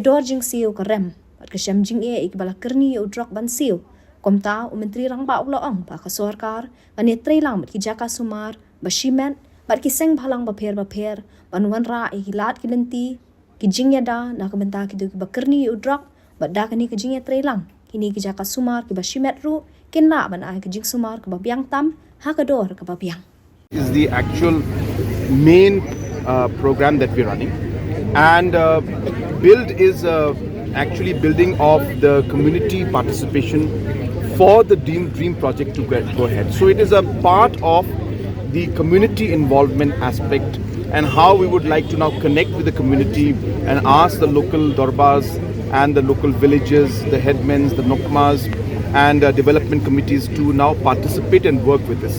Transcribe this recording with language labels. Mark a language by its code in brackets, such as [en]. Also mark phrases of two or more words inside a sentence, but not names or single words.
[kha] dor jing siu ka rem bat ka sham jing e ki bala Kyrni ya Drok ban siu komta Menteri Rangba uloong ba ka Sorkar ban Ïatreilang bat ki Jaka Sumar ba Shimet bat ki seng bhalang ba pher banwan ra e hilat ki lenti ki jingyada na ka benta ki du ki ba Kyrni ya Drok bat da kani ki jing Ïatreilang kini ki Jaka Sumar ki ba Shimet ru kin la ban ai ki jing Sumar ka ba Biang tam ha ka dor ka ba Biang [en] is the actual main program that we're running, and build is actually building of the community participation for the dream project to go ahead. So it is a part of the community involvement aspect and how we would like to now connect with the community and ask the local dorbas and the local villages, the headmen, the nokmas and development committees to now participate and work with this.